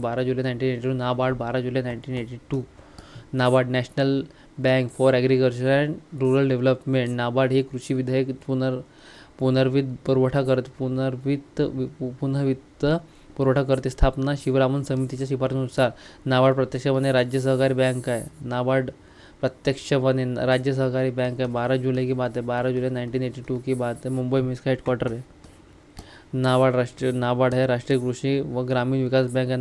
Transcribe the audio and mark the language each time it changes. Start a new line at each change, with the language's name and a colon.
Marathi: 12 July 1982 NABARD. 12 July 1982 NABARD. National bank for agriculture and rural development. NABARD हे कृषी विधेयक पुनर्वित्त पुरवठा करते. स्थापना शिवरामन समितीच्या शिफारसीनुसार. नाबार्ड प्रत्यक्षपणे राज्य सहकारी बँक आहे.
Hindi: नाबार्ड प्रत्यक्षपणे राज्य सहकारी बैंक है. 12 जुलाई की बात है. 12 जुलाई 1982 की बात है. मुंबई में इसका हेडक्वार्टर है.
Marathi: नाबार्ड है राष्ट्रीय कृषी व ग्रामीण विकास बँक आहे.